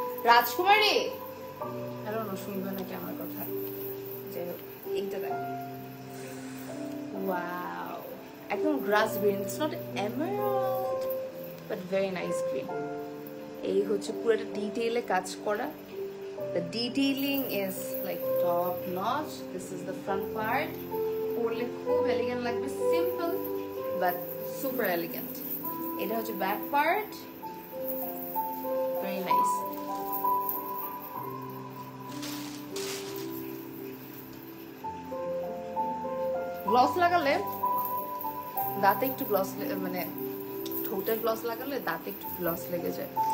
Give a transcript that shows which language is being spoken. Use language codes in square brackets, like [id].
[bn] রাজকুমারী আরো শুনবে নাকি আমার কথা? যাই হোক, এইটা দেখো, ওয়াও, একদম গ্রাস green, [en] It's not emerald but very nice green. [bn] এই হচ্ছে পুরোটা ডিটেইলে কাজ করা। [en] The detailing is like top notch. This is the front part. [bn] পরলে খুব elegant লাগবে, [en] simple but super elegant. [bn] এটা হচ্ছে [en] back part. Very nice. [bn] Gloss লাগালে দাঁতে একটু গ্লস, মানে ঠোঁটে গ্লস লাগালে দাঁতে একটু গ্লস লেগে যায়।